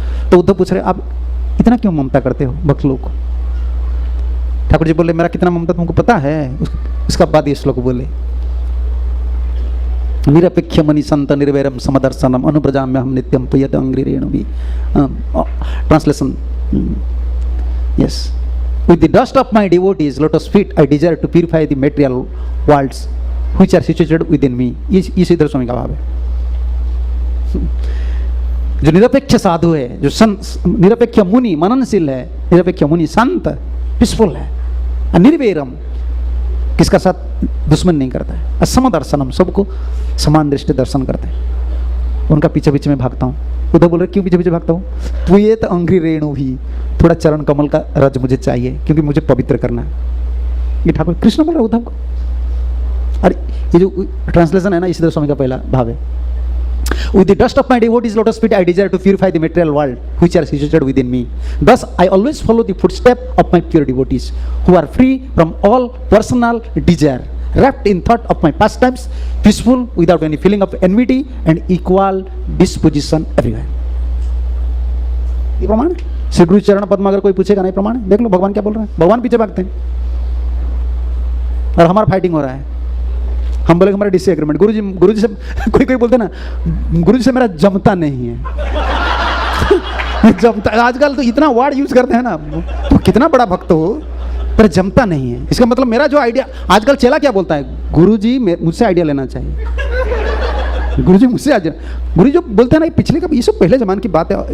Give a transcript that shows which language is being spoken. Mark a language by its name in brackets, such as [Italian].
[Hindi] तो उद्धव पूछ रहे, आप इतना क्यों ममता करते हो भक्त लोग को? ठाकुर जी बोले, मेरा कितना ममता तुमको पता है? उसका बाद ये श्लोक बोले, [Sanskrit] निरपेक्ष मणि संत निर्वैरम समदर्शनम अनुब्रजाम्य हम नित्यम पुयत अंघ्रिरेणु भी। [English] Translation, yes, with the dust of my devotees lotus feet I desire to purify the material worlds which are situated within me। [Hindi] ये श्रीधर स्वामी का भाव है। जो निरपेक्ष साधु है, जो निरपेक्ष मुनि, मननशील है, निरपेक्ष मुनि संत, पीसफुल है, निर्वैरम, किसका साथ दुश्मन नहीं करता है, असम दर्शनम, सबको समान दृष्टि दर्शन करते हैं, उनका पीछे पीछे में भागता हूँ। उद्धव बोल रहे, क्यों पीछे पीछे भागता हूँ? पुयेत अंघ्रिरेणु भी, थोड़ा चरण कमल का रज मुझे चाहिए, क्योंकि मुझे पवित्र करना है। ये ठाकुर कृष्ण बोल रहे उद्धव को। और ये जो ट्रांसलेशन है ना, इसी स्वामी का पहला भाव है, [English] with the dust of my devotees lotus feet I desire to purify the material world which are situated within me, thus I always follow the footstep of my pure devotees who are free from all personal desire, wrapped in thought of my pastimes, peaceful without any feeling of enmity and equal disposition everywhere। [Hindi] ये प्रमाण है। श्री गुरु चरण पद्म अगर कोई पूछेगा, नहीं प्रमाण है, देख लो भगवान क्या बोल रहे हैं। भगवान पीछे भागते हैं और हमारा फाइटिंग हो रहा है। हम बोले हमारा डिसएग्रीमेंट, गुरुजी से कोई बोलते ना, गुरुजी से मेरा जमता नहीं है। जमता, आजकल तो इतना वर्ड यूज करते हैं ना, तो कितना बड़ा भक्त हो पर जमता नहीं है, इसका मतलब मेरा जो आइडिया, आजकल चेला क्या बोलता है, गुरुजी मुझसे आइडिया लेना चाहिए, गुरुजी मुझसे आज, गुरुजी जो बोलते हैं ना, पिछले का, ये सब पहले जमाने की बात है।